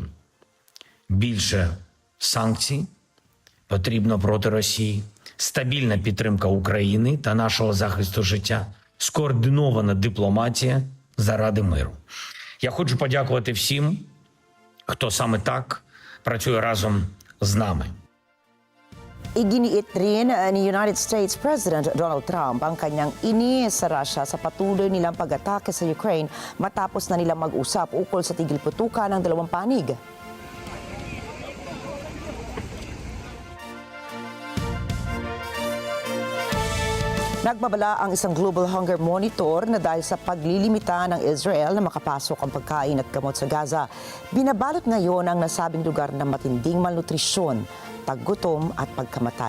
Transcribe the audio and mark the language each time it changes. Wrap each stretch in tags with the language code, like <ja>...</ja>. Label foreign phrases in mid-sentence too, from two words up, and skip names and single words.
<uk>Більше санкцій потрібно проти Росії, стабільна підтримка України та нашого захисту життя, скоординована дипломатія заради миру. Я хочу подякувати всім, хто саме так працює разом з нами.</uk> <tl>Iginiit rin ni</tl> <en>United States President</en> <tl>Donald Trump ang kanyang inis sa Russia sa patuloy nilang pag-atake sa Ukraine matapos na nilang mag-usap ukol sa tigil putukan ng dalawang panig. Nagbabala ang isang</tl> <en>global hunger monitor</en> <tl>na dahil sa paglilimita ng Israel na makapasok ang pagkain at gamot sa Gaza, binabalot ngayon ang nasabing lugar ng matinding malnutrisyon, paggutom at pagkamatay.</tl>